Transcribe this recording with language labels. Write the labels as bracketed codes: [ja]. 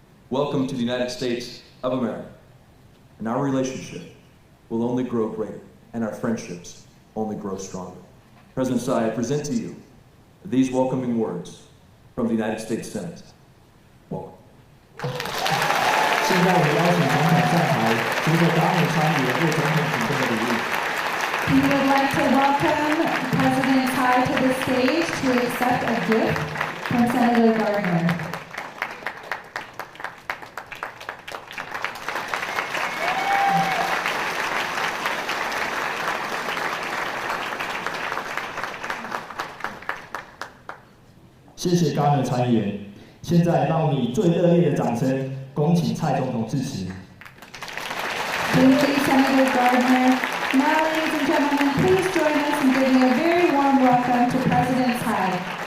[en] Welcome to the United States of America. And our relationship will only grow greater, and our friendships only grow stronger. President Tsai, I present to you these welcoming words from the United States Senate. Welcome. [zh] 现在我邀请总统上台，接着答美参与为总统提供的礼物。 [en] We would like to welcome President Tsai to the stage to accept a gift from Senator Gardner. [zh] 谢谢Gardner参议员。现在让我们以最热烈的掌声，恭请蔡总统致辞。 [en] Thank you, Senator Gardner. Now, ladies and gentlemen, please join us in giving a very warm welcome to President Tsai.